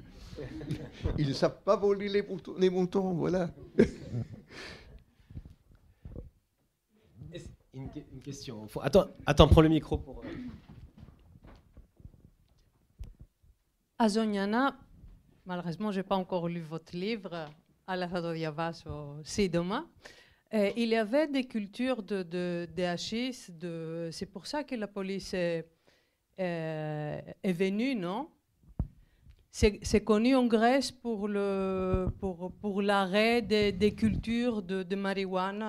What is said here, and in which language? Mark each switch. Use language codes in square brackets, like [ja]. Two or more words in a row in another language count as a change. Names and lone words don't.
[fr] Ils ne savent pas voler les moutons, voilà. Une question. Attends, prends le micro pour... À Zoniana, malheureusement, je n'ai pas encore lu votre livre, [el] αλλά θα το διαβάσω σύντομα. [fr] Il y avait des cultures de hachis. C'est pour ça que la police est venue, non? C'est connu en Grèce pour l'arrêt des cultures de marijuana.